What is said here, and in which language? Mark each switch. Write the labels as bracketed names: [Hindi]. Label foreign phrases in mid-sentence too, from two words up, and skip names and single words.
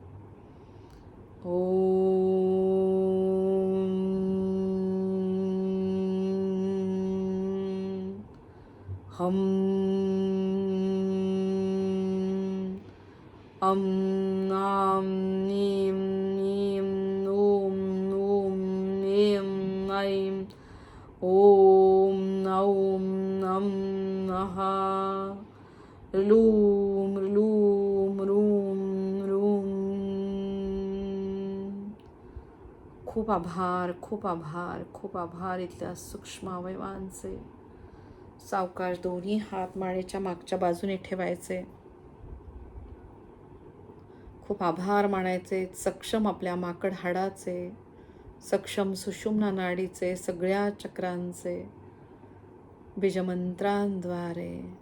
[Sanskrit] हम अम नाम नीम नीम ओम ओम नेम ऐं ओम औम नम नः लूम लूम रूम रूम. [Marathi] खूप आभार, खूप आभार, खूप आभार इथल्या सूक्ष्म अवयवांचे. सावकाश दोन्ही हात मानेच्या मागच्या बाजूने ठेवायचे. खूप आभार मानायचे सक्षम आपल्या माकड हाडाचे, सक्षम सुषुम्ना नाडीचे, सगळ्या चक्रांचे बीजमंत्रांद्वारे.